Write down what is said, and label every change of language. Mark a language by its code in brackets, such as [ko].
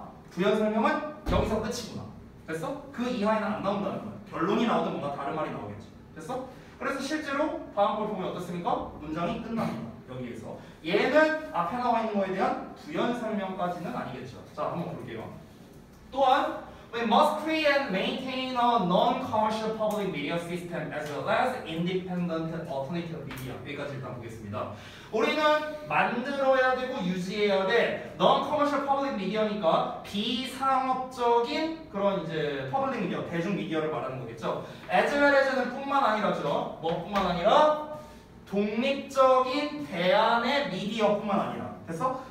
[ko] 부연 설명은 여기서 끝이구나. 됐어? 그 이하에는 안 나온다는 거야. 결론이 나오든 뭔가 다른 말이 나오겠지. 됐어? 그래서 실제로 다음 걸 보면 어떻습니까? 문장이 끝납니다. 여기에서. 얘는 앞에 나와 있는 거에 대한 부연 설명까지는 아니겠죠. 자, 한번 볼게요. 또한 [en] We must create and maintain a non-commercial public media system as well as independent alternative media. [ko] 여기까지 일단 보겠습니다. 우리는 만들어야 되고 유지해야 돼 [en] non-commercial public media [ko] 니까 비상업적인 그런 이제 public media, 대중 미디어를 말하는 거겠죠. as well as는 뿐만 아니라죠. 뭐뿐만 아니라 독립적인 대안의 미디어뿐만 아니라. 됐어?